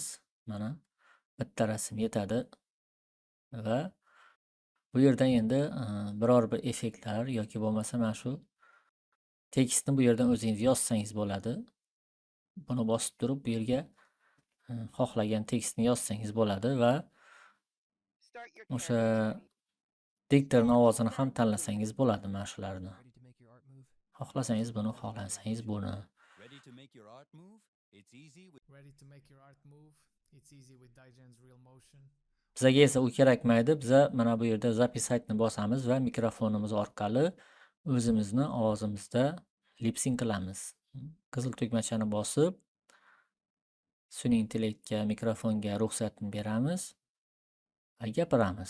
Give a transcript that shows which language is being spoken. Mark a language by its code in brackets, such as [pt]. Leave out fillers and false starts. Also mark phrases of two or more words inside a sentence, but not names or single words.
[uz] Mana bitta rasm yetadi va bu yerdan endi biror bir effektlar yoki bo'lmasa mana shu tekstni bu yerdan o'zingiz yozsangiz bo'ladi. Buni bosib turib bu yerga xohlagan tekstni yozsangiz bo'ladi va o'sha diktorning ovozini ham tanlasangiz bo'ladi mana shularni. Xohlasangiz buni, xohlasangiz buni. [en] Ready to make your art move? It's easy with Digen's real motion. [uz] Bizga esa u kerakmaydi. Biza mana bu yerda zapisatni bosamiz va mikrofonimiz orqali o'zimizni ovozimizda lipsing qilamiz. Qizil tugmachani bosib sun'iy intellektga, mikrofonga ruxsatni beramiz va gapiramiz.